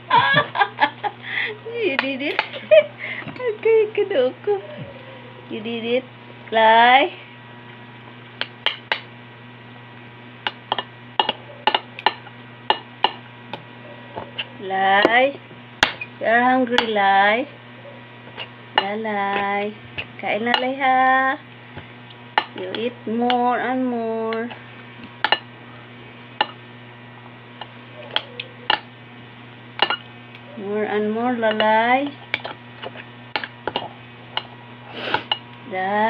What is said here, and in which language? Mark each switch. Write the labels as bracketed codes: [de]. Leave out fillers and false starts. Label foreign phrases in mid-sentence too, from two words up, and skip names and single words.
[en] You did it. Okay, Kadoko. You did it. Fly. Lai. You're hungry, Lai. Lai. [tl] Kain na, Lai, ha. [en] You eat more and more. More and more, Lalay. Lai.